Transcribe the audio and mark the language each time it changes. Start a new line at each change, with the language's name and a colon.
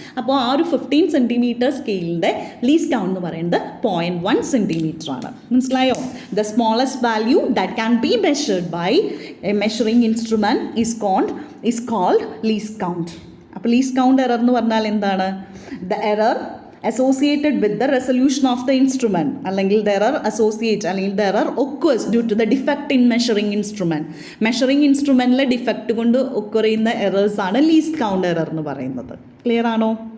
Malayalam: അപ്പോൾ ആ ഒരു 15 സെൻറ്റിമീറ്റർ സ്കെയിലിൻ്റെ ലീസ്റ്റ് കൗണ്ട് എന്ന് പറയുന്നത് 0.1 സെൻറ്റിമീറ്റർ ആണ്. മനസ്സിലായോ?
English: The smallest value that can be measured by a measuring instrument is called least count.
Malayalam: അപ്പോൾ ലീസ്റ്റ് കൗണ്ട് എറർ എന്ന് പറഞ്ഞാൽ എന്താണ്?
English: the error associated with the resolution of the instrument,
Malayalam: അല്ലെങ്കിൽ
English: the error associate അല്ലെങ്കിൽ the error occurs due to the defect in measuring instrument.
Malayalam: Measuring ഇൻസ്ട്രുമെൻറ്റിലെ defect കൊണ്ട് occur ചെയ്യുന്ന errors ആണ് least count error എന്ന് പറയുന്നത്. ക്ലിയർ ആണോ?